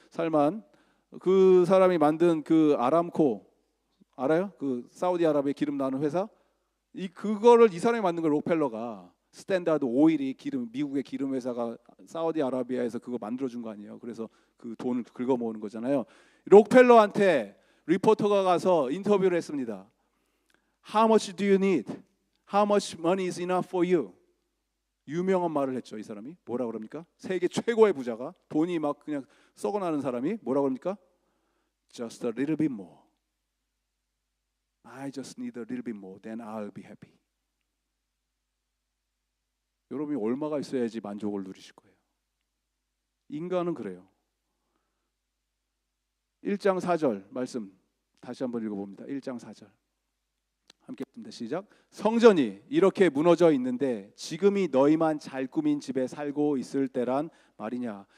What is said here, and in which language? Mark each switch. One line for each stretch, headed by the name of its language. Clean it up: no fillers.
Korean: 살만, 그 사람이 만든 그 아람코 알아요? 그 사우디아라비아 기름 나오는 회사. 그거를 이 사람이 만든 걸. 록펠러가 스탠다드 오일이 미국의 기름 회사가 사우디아라비아에서 그거 만들어 준 거 아니에요. 그래서 그 돈을 긁어 모으는 거잖아요. 록펠러한테 리포터가 가서 인터뷰를 했습니다.
English: 'How much do you need? How much money is enough for you?'
Korean: 유명한 말을 했죠. 이 사람이 뭐라 그럽니까? 세계 최고의 부자가, 돈이 막 그냥 썩어나는 사람이 뭐라 그럽니까?
English: Just a little bit more. I just need a little bit more, then I'll be happy.
Korean: 여러분이 얼마가 있어야지 만족을 누리실 거예요? 인간은 그래요. 1장 4절 말씀 다시 한번 읽어봅니다. 1장 4절 함께 읽습니다. 시작. 성전이 이렇게 무너져 있는데 지금이 너희만 잘 꾸민 집에 살고 있을 때란 말이냐.